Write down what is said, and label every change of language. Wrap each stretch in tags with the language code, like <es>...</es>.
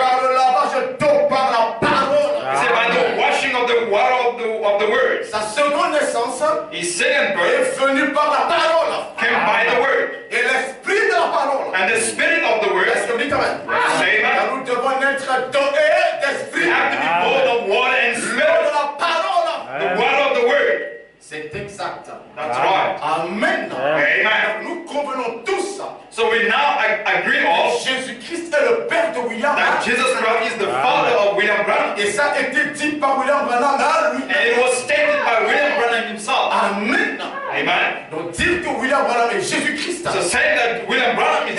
<fr>Par le lavage d'eau, par la parole.</fr> <en>He said, by the washing of the water of the word.</en> <fr>Sa seconde naissance</fr> <en>His second birth</en> <fr>est venue par la parole.</fr> <en>came by the word.</en> <fr>Et l'esprit de la parole.</fr> <en>And the spirit of the word.</en> <fr>Est-ce que vous dites amen?</fr> <en>Say amen.</en> <fr>Car nous devons naître d'eau et d'esprit.</fr> <en>We have to be bold of water and</en> <fr>L'eau</fr> <en>spirit.</en> <fr>de la parole.</fr> <en>The water of the word.</en> <fr>C'est exact.</fr> <en>That's right.</en> <fr>Amen.</fr> <en>Amen.</en> <fr>Nous convenons tous</fr> <en>So we now agree all</en> <fr>Jésus-Christ est le Père de William</fr> <en>that</en> <fr>Branham.</fr> <en>Jesus Christ is the father of William Branham.</en> <fr>Et ça a été dit par William Branham à lui.</fr> <en>And it was stated by William Branham himself.</en> <fr>Amen.</fr> <en>Amen.</en> <fr>Donc dire que William Branham est Jésus-Christ</fr> <en>So saying that William Branham is</en>